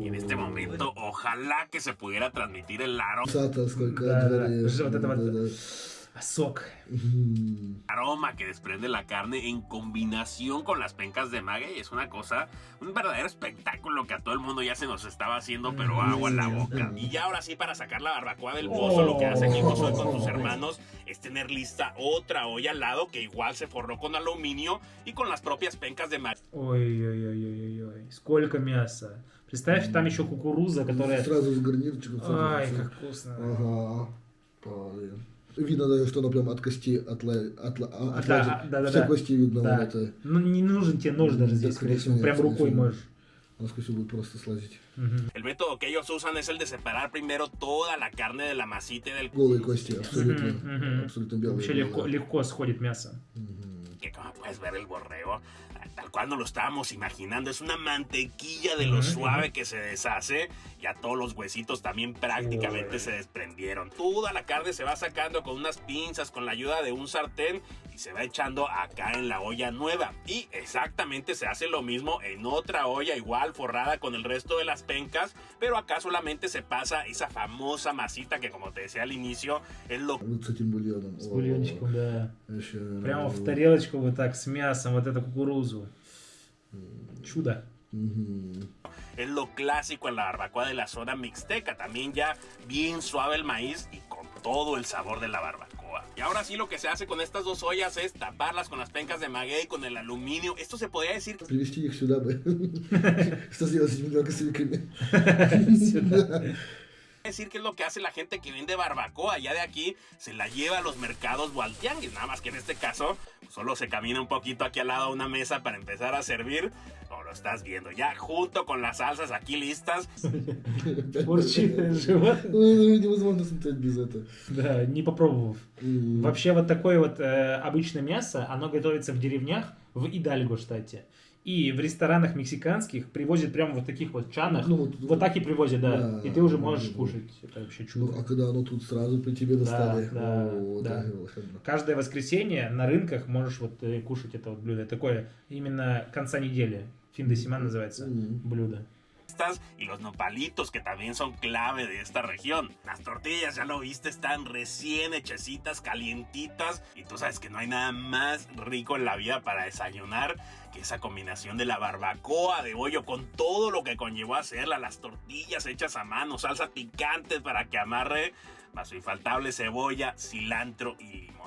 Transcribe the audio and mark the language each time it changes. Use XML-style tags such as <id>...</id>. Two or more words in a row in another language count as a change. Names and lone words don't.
<es>Y en este momento, ojalá que se pudiera transmitir el aroma que desprende la carne en combinación con las pencas de maguey. Es una cosa, un verdadero espectáculo que a todo el mundo ya se nos estaba haciendo, pero agua en la boca. Y ya ahora sí, para sacar la barbacoa del pozo, lo que hace aquí Josué con sus hermanos es tener lista otra olla al lado que igual se forró con aluminio y con las propias pencas de maguey.</es> <ru>Ой-ой-ой-ой-ой, сколько мяса. Представь, там еще кукуруза, которая... Сразу с гарнирчиком. Ай, как вкусно. Ага. Видно даже, что оно прям от кости все кости видно. Да. Вот это. Ну, не нужен тебе нож даже здесь, скорее всего. Прям рукой можешь. Оно, скорее всего, будет просто слазить.</ru> <es>El método que ellos usan es el de separar primero toda la carne de la masita y del...</es> <ru>Голые кости, абсолютно. Абсолютно белые. Вообще легко сходит мясо.</ru> <es>Que como puedes ver el borrego tal cual nos lo estábamos imaginando. Es una mantequilla de lo suave que se deshace. Ya todos los huesitos también prácticamente se desprendieron. Toda la carne se va sacando con unas pinzas, con la ayuda de un sartén, y se va echando acá en la olla nueva. Y exactamente se hace lo mismo en otra olla igual forrada con el resto de las pencas, pero acá solamente se pasa esa famosa masita que, como te decía al inicio, es lo...</es> <ru>Вот с этим бульоном. С бульончиком, да. Вообще, Прямо в тарелочку вот так с мясом, вот эту кукурузу. Чудо.</ru> <es>Es lo clásico en la barbacoa de la zona mixteca. También ya bien suave el maíz y con todo el sabor de la barbacoa. Y ahora sí, lo que se hace con estas dos ollas es taparlas con las pencas de maguey, con el aluminio. Esto se podría decir...</es> <ru>Привезти их сюда бы. Что сделать с этими красивиками?</ru> <es>decir que es lo que hace la gente que vende barbacoa. Ya de aquí se la lleva a los mercados o al tianguis. Nada más que en este caso solo se camina un poquito aquí al lado de una mesa para empezar a servir. Como lo estás viendo, ya junto con las salsas aquí listas.</es> <ru>Урчит живот. Невозможно смотреть без этого. Да, не попробовав. Вообще вот такое вот обычное мясо, оно готовится в деревнях в Идальго штате. И в ресторанах мексиканских привозят прямо вот таких вот чанах. Ну, вот так и привозят, да. Да, и ты уже да, можешь да. кушать. Это вообще Ну, чудо. а когда оно тут сразу при тебе достали? Да, О, да. да, волшебно. Каждое воскресенье на рынках можешь вот кушать это вот блюдо. Такое именно конца недели.</ru> <es>Fin de semana</es> <ru>называется блюдо.</ru> <es>Y los nopalitos, que también son clave de esta región. Las tortillas, ya lo viste, están recién hechecitas, calientitas, y tú sabes que no hay nada más rico en la vida para desayunar que esa combinación de la barbacoa de bollo con todo lo que conllevó a hacerla, las tortillas hechas a mano, salsa picante para que amarre, más su infaltable cebolla, cilantro y limón.</es>